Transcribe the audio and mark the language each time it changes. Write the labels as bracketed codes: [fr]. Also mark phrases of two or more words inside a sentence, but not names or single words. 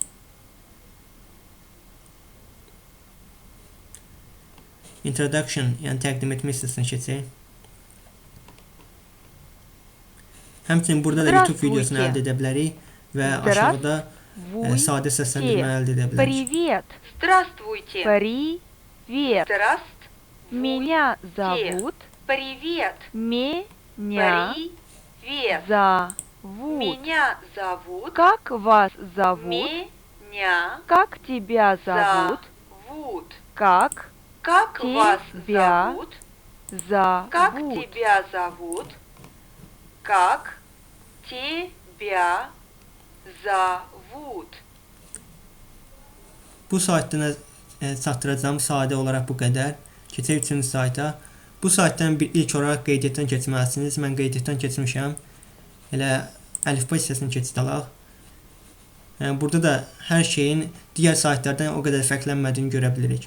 [az] Introduction, yəni təqdim etmə hissəsinə keçək. Həmçinin burada da YouTube videosunu əldə edə bilərik və aşağıda sadə səsləndirmə əldə edə bilərik. [ru] Привет. Здравствуйте. Привет. Здравствуйте. Меня зовут. Привет. Меня Привет. зовут. Меня зовут. Как вас зовут? Меня Как тебя зовут? зовут. Как Как вас Тебя зовут? зовут? Как тебя зовут? Как тебя zovut. [az] Bu saytdan çatdıracağım sadə olaraq bu qədər. Keçək üçüncü sayta. Bu saytdan ilk olaraq qeydiyyatdan keçməlisiniz. Mən qeydiyyatdan keçmişəm. Elə əlifba hissəsini keçid alaq. Burada da hər şeyin digər saytlardan o qədər fərqlənmədiyini görə bilirik.